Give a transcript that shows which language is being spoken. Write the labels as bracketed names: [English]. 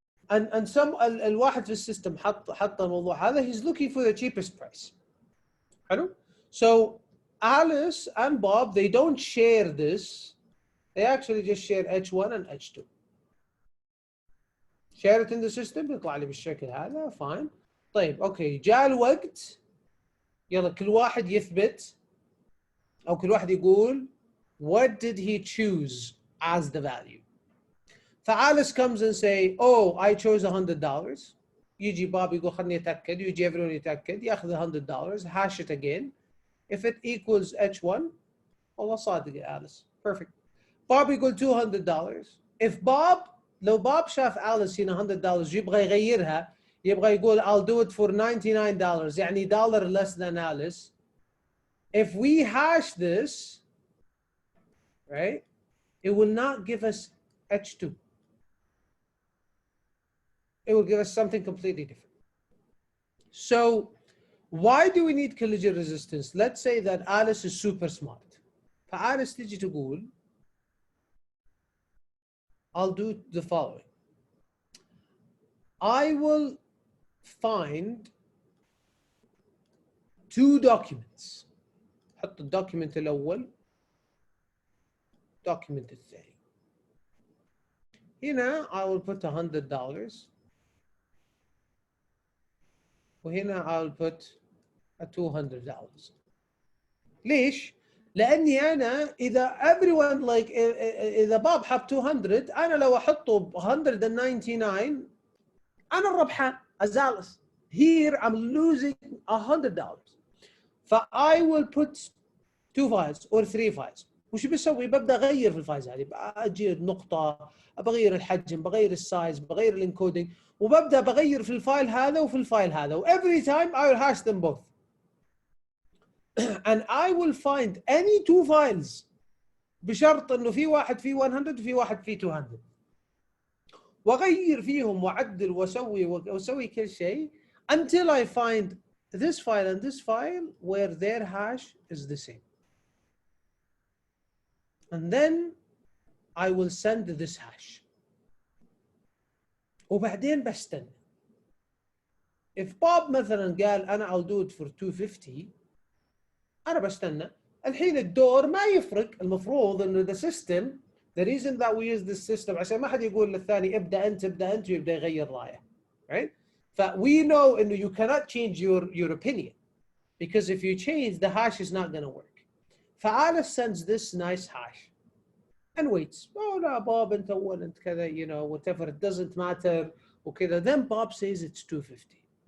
[English] And some الواحد في السيستم حط الموضوع هذا, he's looking for the cheapest price. [Arabic] حلو? [English] So Alice and Bob, they don't share this, they actually just share H1 and H2. Share it in the system يطلع لي بالشكل هذا. fine. [Arabic] طيب اوكي جاء الوقت يلا كل واحد يثبت او كل واحد يقول what did he choose as the value. [English] فAlice comes and say, oh, I chose $100. [Arabic] يجي باب يقول خلني اتاكد, يجي everyone يتاكد, ياخذ $100, hash it again. [English] If it equals H1, والله صادق يا Alice. Perfect. Bob يقول $200. If Bob, لو باب شاف Alice هنا $100 يبغى يغيرها, يبغى يقول I'll do it for $99, يعني dollar less than Alice. If we hash this, right, it will not give us H2. It will give us something completely different. So why do we need collision resistance? Let's say that Alice is super smart. فAlice تيجي تقول I'll do the following. I will find two documents. [Arabic] حط الدوكيمنت الأول, document الثاني. [English] هنا I will put $100. وهنا I'll put $200. [Arabic] ليش؟ لأني أنا إذا everyone like إذا باب حط 200, أنا لو أحطه $199 أنا الربحان as Alice. [English] Here I'm losing $100. I will put 2 files or 3 files. [Arabic] وش بسوي؟ ببدا اغير في الفايلز هذه، اجي النقطه، بغير الحجم، بغير السايز، بغير الانكودينج، وببدا بغير في الفايل هذا وفي الفايل هذا. [English] و every time I will hash them both and I will find any two files بشرط انه في واحد فيه 100 وفي واحد فيه 200، واغير فيهم واعدل واسوي كل شيء until I find this file and this file where their hash is the same. And then I will send this hash. [Arabic] وبعدين بستنى. If Bob مثلا قال أنا I'll do it for 250، أنا بستنى. الحين الدور ما يفرق. المفروض إنه the system, the reason that we use this system عشان ما حد يقول للثاني ابدأ أنت ويبدأ يغير رأيه. [English] Right? We know إنه you cannot change your opinion, because if you change, the hash is not going to work. Alice sends this nice hash and waits. Oh no, Bob, انت اول انت كذا, you know, whatever, it doesn't matter. وكذا. Then Bob says it's 250.